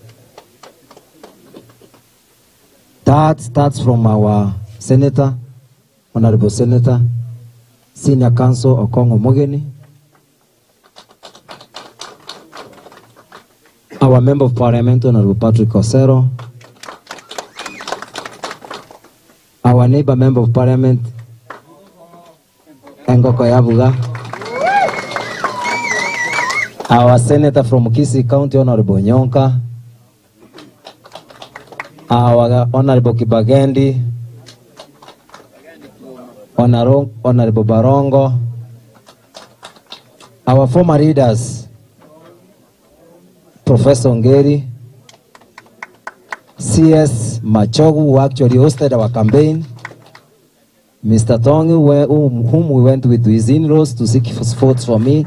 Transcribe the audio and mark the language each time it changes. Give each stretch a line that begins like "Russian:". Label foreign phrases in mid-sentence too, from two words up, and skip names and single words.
English: That starts from our Senator, Honorable Senator, Senior Counsel Okongo Mogeni, our Member of Parliament, Honorable Patrick Osero, our neighbor Member of Parliament, Engoko Yavuga, our Senator from Kisii County, Honorable Nyonka, our Honorable Kibagendi, Honorable Barongo, our former leaders, Professor Ngeri, CS Machogu, who actually hosted our campaign, Mr. Tongi, whom we went with his in-laws to seek votes for me.